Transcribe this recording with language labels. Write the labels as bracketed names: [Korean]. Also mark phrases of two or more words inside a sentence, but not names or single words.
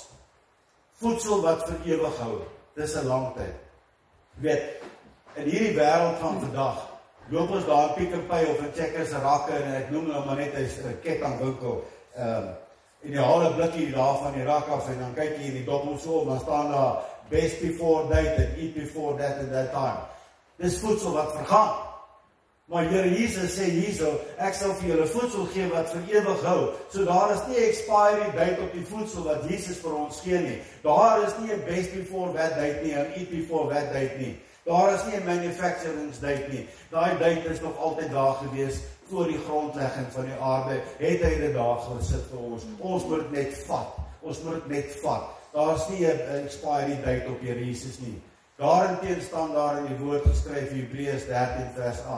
[Afrikaans] Voedsel wat vir ewig hou, dis 'n lang tyd. Weet, in hierdie wêreld van vandag, loop ons daar in Pick n Pay of in Checkers rakke, en ek noem nou maar net 'n kettingwinkel, en jy haal 'n blikkie daar van die rak af, en dan kyk jy in die dobbel so, dan staan daar [English] best before date and eat before that and that time. [Afrikaans] Dis voedsel wat vergaan. Maar Here Jesus sê hierso, ek sal vir julle voedsel gee wat vir ewig hou. So daar is nie 'n [English] expiry date [Afrikaans] op die voedsel wat Jesus vir ons gee nie. Daar is nie 'n [English] best before that date [Afrikaans] nie, en [English] eat before that date [Afrikaans] nie. Daar is nie 'n [English] manufacturing date [Afrikaans] nie. Daai date is nog altyd daar gewees. Voor die grondlegging van die aarde, het hy dit daar gesit vir ons. Ons moet net vat. Ons moet net vat. Daar is nie 'n [English] expiry date [Afrikaans] op Here Jesus nie. Daarinteen staan daar in die woord geskryf, Hebreërs 13 vers 8.